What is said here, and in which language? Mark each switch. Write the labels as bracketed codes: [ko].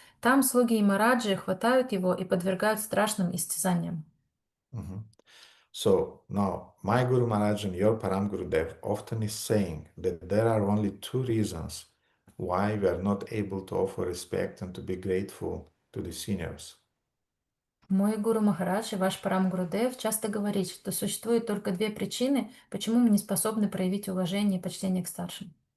[ru] Там слуги Ямараджи хватают его и подвергают страшным истязаниям. [en] So now, my Guru Maharaj and your Param Gurudev often is saying that there are only two reasons why we are not able to offer respect and to be grateful to the seniors. [ru] Мой Гуру Махарадж и ваш Парам Гурудев часто говорит, что существует только две причины, почему мы не способны проявить уважение и почтение к старшим.